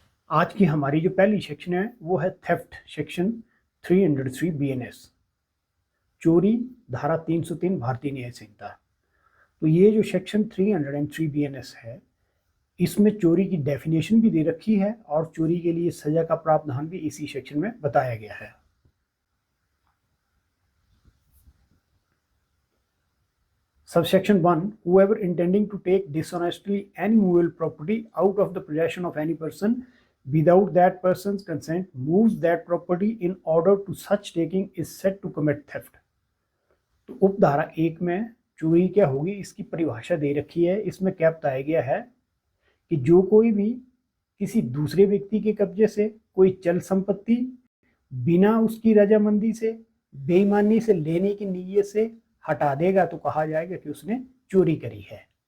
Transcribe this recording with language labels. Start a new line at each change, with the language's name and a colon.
Hindi: आज की हमारी जो पहली सेक्शन है वो है थेफ्ट, सेक्शन 303 बीएनएस, चोरी, धारा 303 भारतीय न्याय संहिता। तो ये जो सेक्शन 303 बीएनएस है, इसमें चोरी की डेफिनेशन भी दे रखी है और चोरी के लिए सजा का प्रावधान भी इसी सेक्शन में बताया गया है।
English: Subsection 1, whoever intending to take dishonestly any movable property out of the possession of any person without that person's consent moves that property in order to such taking is said to commit theft।
Hindi: तो उपधारा 1 में चोरी क्या होगी इसकी परिभाषा दे रखी है। इसमें क्या बताया गया है कि जो कोई भी किसी दूसरे व्यक्ति के कब्जे से कोई चल संपत्ति बिना उसकी रजामंदी से बेईमानी से लेने की नीयत से हटा देगा तो कहा जाएगा कि उसने चोरी करी है।